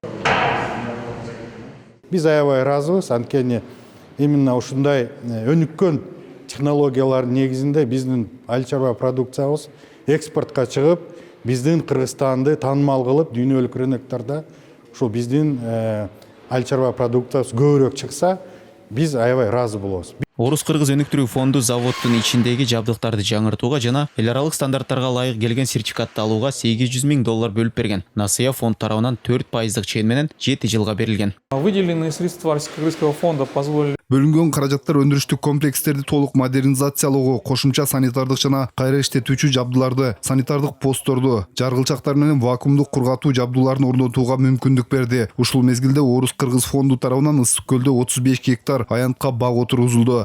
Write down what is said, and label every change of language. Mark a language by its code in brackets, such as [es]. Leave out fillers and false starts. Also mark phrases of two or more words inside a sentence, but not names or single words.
[ky] Биз аябай ыраазыбыз, анткени именно ушундай өнүккөн технологиялар негизинде биздин айыл чарба продукциябыз экспортко чыгып, биздин Кыргызстанды таанымал кылып, дүйнөлүк рыноктарда ушул биздин айыл чарба продукциябыз көбүрөөк чыкса, биз аябай ыраазы болобуз. Орус-Кыргыз өнүктүрүү фонду заводдун ичиндеги жабдыктарды жаңыртууга жана эл аралык стандарттарга ылайык келген сертификатты алууга $800 000 бөлүп берген. Насыя фонд тарабынан 4% чен менен 7 жылга берилген. [ru] Выделенные средства Российско-Кыргызского фонда позволили [ky] Бөлүнгөн каражаттар өндүрүштүк комплекстерди толук модернизациялоого, кошумча санитардык жана кайра иштетүүчү жабдууларды, санитардык постторду, жаргылчактар менен вакуумдук кургатуу жабдууларын орнотууга мүмкүндүк берди. Ушул мезгилде Орус-Кыргыз фонду тарабынан Ысык көлдө 35 гектар аянтка бак отургузулду.